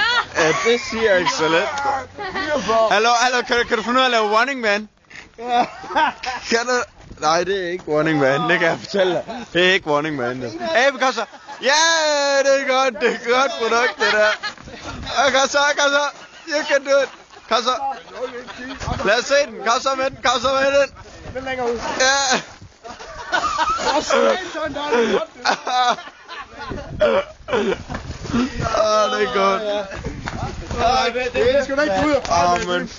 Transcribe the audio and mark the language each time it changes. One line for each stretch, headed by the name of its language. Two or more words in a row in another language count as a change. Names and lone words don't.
Danish: Ja, det siger jeg ikke så let. Hallo, kan du finde ud af at lave
English: running man?
Danish: Kan du? Nej, det er ikke
English: running man,
Danish: det kan jeg fortælle dig. Det er ikke
English: running man,
Danish: det. Abe, kom så. Ja, det er godt, det er godt produkt, det der. Kom så.
English: You can do it.
Danish: Kom så. Lad os se den, kom så med den. Den længere ud. Ja. Det er godt. Det er sgu da ikke ud. Men for...